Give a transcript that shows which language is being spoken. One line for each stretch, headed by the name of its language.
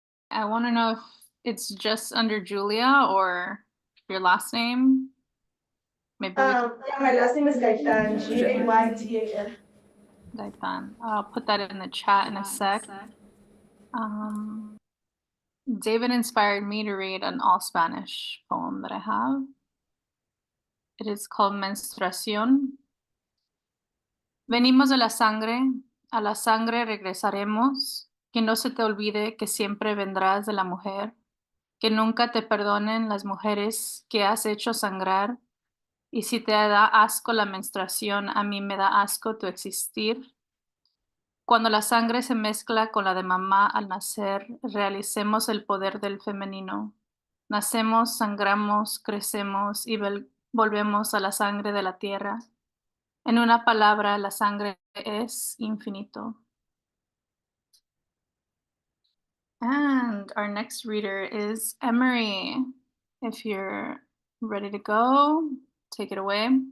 English: I want to know if it's just under Julia or your last name. Maybe Yeah, my last name is Gaitan, Gaytan. Gaitan. I'll put that in the chat in a sec. David inspired me to read an all Spanish poem that I have. It is called
Spanish: Menstruación. Venimos de la sangre, a la sangre regresaremos. Que no se te olvide que siempre vendrás de la mujer. Que nunca te perdonen las mujeres que has hecho sangrar. Y si te da asco la menstruación, a mí me da asco tu existir. Cuando la sangre se mezcla con la de mamá al nacer, realicemos el poder del femenino. Nacemos, sangramos, crecemos y volvemos a la sangre de la tierra. En una palabra, la sangre es infinito.
English: And our next reader is Emcee. If you're ready to go, take it away.